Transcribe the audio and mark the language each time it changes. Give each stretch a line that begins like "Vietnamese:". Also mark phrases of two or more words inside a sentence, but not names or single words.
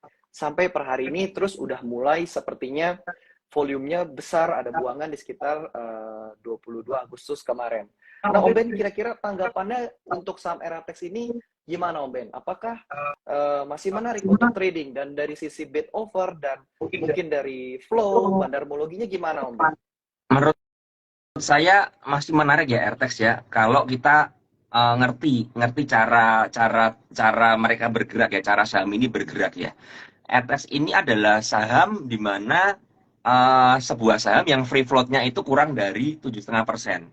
Indonesian: Sampai per hari ini terus udah mulai sepertinya volumenya besar, ada buangan di sekitar 22 Agustus kemarin. Nah Om Ben, kira-kira tanggapannya untuk saham RTX ini gimana Om Ben? Apakah masih menarik untuk trading? Dan dari sisi
English: bid over
Indonesian: dan mungkin dari flow, bandarmologinya gimana Om Ben? Menurut saya masih menarik ya RTX ya, kalau kita ngerti cara mereka bergerak ya, cara saham ini bergerak ya. RTX ini adalah saham di mana sebuah saham yang
English: free float-
Indonesian: nya itu kurang dari 7,5%.